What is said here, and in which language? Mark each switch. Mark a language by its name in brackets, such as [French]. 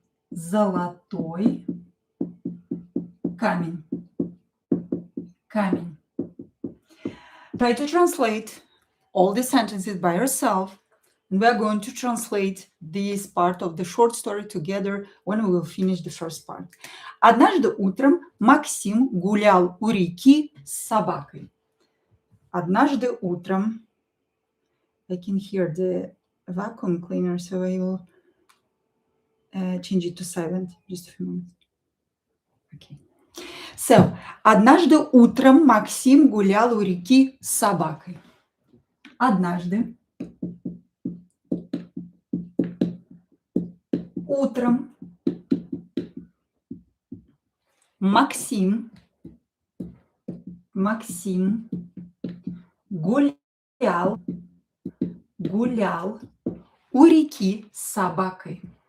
[Russian] Золотой камень. Камень. [English] Try to translate all the sentences by yourself, and we are going to translate this part of the short story together when we will finish the first part. [Russian] Однажды утром Максим гулял у реки с собакой. Однажды утром, [English] I can hear the vacuum cleaner, so I will change it to silent. Just a few minutes. Okay. [Russian] So, однажды утром Максим гулял у реки с собакой. Однажды утром Максим гулял у реки с собакой.